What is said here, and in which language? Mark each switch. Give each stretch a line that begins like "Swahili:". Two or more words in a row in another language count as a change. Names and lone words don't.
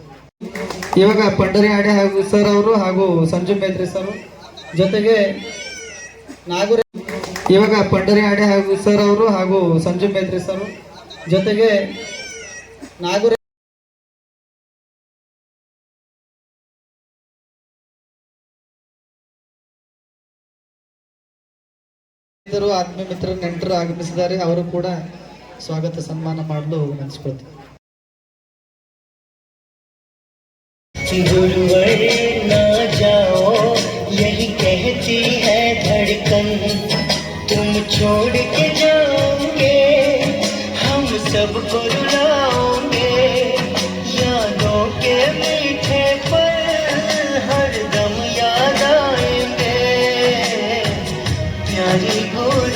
Kannada: ಇವಾಗ ಪಂಡರಿ ಆಡೆ ಹಾಗೂ ಸರ್ ಅವರು ಹಾಗೂ ಸಂಜು ಮೇತ್ರಿ ಸರ್ ಜೊತೆಗೆ ನಾಗೂರ, ಇವಾಗ ಪಂಡರಿ ಆಡೆ ಹಾಗೂ ಸರ್ ಅವರು ಹಾಗೂ ಸಂಜು ಮೇತ್ರಿ ಸರ್ ಜೊತೆಗೆ ನಾಗೂರ ಆತ್ಮೀಯ ಮಿತ್ರ ನೆಂಟರು ಆಗಮಿಸಿದ್ದಾರೆ, ಅವರು ಕೂಡ ಸ್ವಾಗತ ಸನ್ಮಾನ ಮಾಡಲು ನೆನೆಸ್ಕೊಳ್ತಾರೆ.
Hindi: तुम छोड़ के जाओगे, हम सबको रुलाओगे, यादों के मीठे पल हर दम याद आएंगे, प्यारी